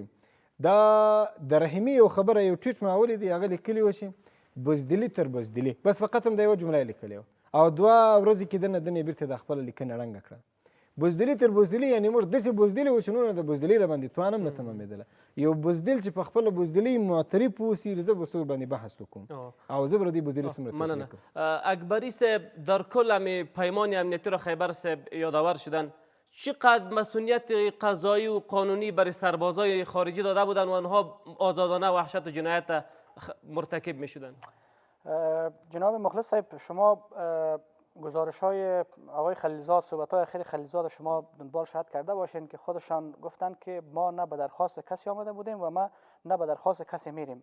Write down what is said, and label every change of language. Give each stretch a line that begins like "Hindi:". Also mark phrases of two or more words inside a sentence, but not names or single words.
Pashto: دا د رحیمي یو خبره یو ټویټ ما ولیدی، هغه لیکلي وه چې بزدلي تر بزدلي، بس فقط هم د یوه جمله یې لیکلې وه او 2 ورځې کې دنې بیرته د خپله لیکنه ړنګه کړه. بزدلي تر بزدلي یعنې موږ داسې بزدلي وو چې نور د بزدلي را باندې توان هم نه تمامېدله. یو بزدل چې په خپله بزدلي معترف واوسي، زه به څه ورباندې بحث وکړم او زه به د دې بزدلي څومره تشریح کړم.
Persian: اکبری صاحب در کل همین پیمان امنیتی را خیبر صاحب یادآور شدن، چقدر مسئولیت قضایی و قانونی برای سربازای خارجی داده بودن و آنها آزادانه وحشت و جنایت مرتکب می شدن؟ جناب مخلص صاحب، شما گزارش های آقای خلیلزاد، صحبت های اخیر خلیلزاد شما دنبال شاید کرده باشین که خودشان گفتن که ما نه به درخواست کسی آمده بودیم و ما نه به درخواست کسی میریم.